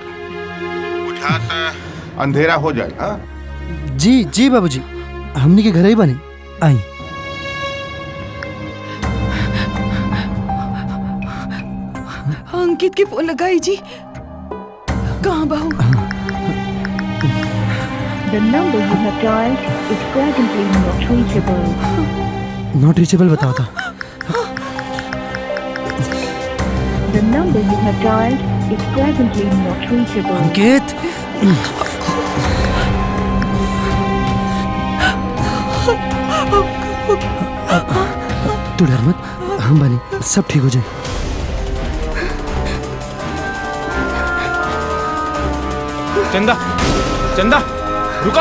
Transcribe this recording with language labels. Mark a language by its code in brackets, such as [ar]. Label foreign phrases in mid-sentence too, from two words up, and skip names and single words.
[bho] बुझात अंधेरा हो जाए। हाँ जी जी बाबूजी, हमने के घर ही बने आई। अंकित के फोन लगाई जी, कहाँ बाहू? [en] The number you have dialed is presently not reachable. not reachable [bho] बताओ था। [en] The number you have dialed is presently not reachable. [bho] अंकित तू डर मत, हम बने, सब ठीक हो जाए। चंदा, चंदा, रुका।